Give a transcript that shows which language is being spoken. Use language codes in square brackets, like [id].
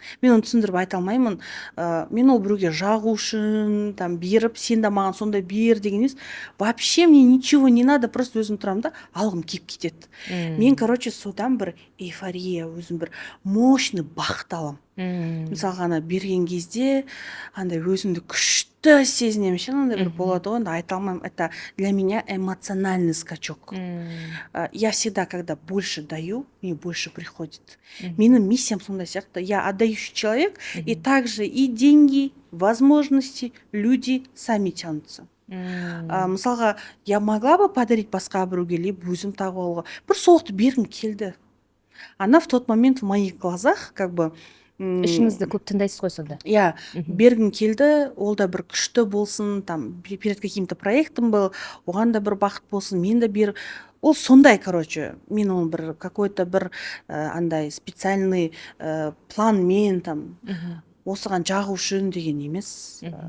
[kk] Мен оны түсіндіріп айта алмаймын. Мен ол біреуге жағу үшін, там беріп, сен де маған сондай бер деген емес. [ru] Вообще мне ничего не надо, [kk] просто өзім тұрамын да, алғым келіп кетеді. Мен, короче, содан бір эйфория, өзім бір мощный бақыт аламын. Мысалға ана берген кезде андай өзімді күшті сезінемін, андай бір болады ғой, айта алмаймын. [ru] Это для меня эмоциональный скачок. Я всегда, когда больше даю, мне больше приходит. [kk] Менің миссиям сондай сияқты. [ru] Я отдающий человек, и также и деньги, возможности, люди сами тянутся. [kk] Мысалға, [ru] я могла бы подарить [kk] басқа біреуге, либо өзім тағып алуға. Бір солықты бергім келді. [ru] Она в тот момент в моих глазах, как бы, [kk] ішіңізді көп тыңдайсыз ғой сонда. Я бергім келді, ол да бір күшті болсын, там [ru] перед каким-то проектом был, [kk] оған да бір бақыт болсын, мен де бер. Ол сондай, короче, мен оны бір какой-то бір андай специальный планмен там осыған жағу үшін деген емес.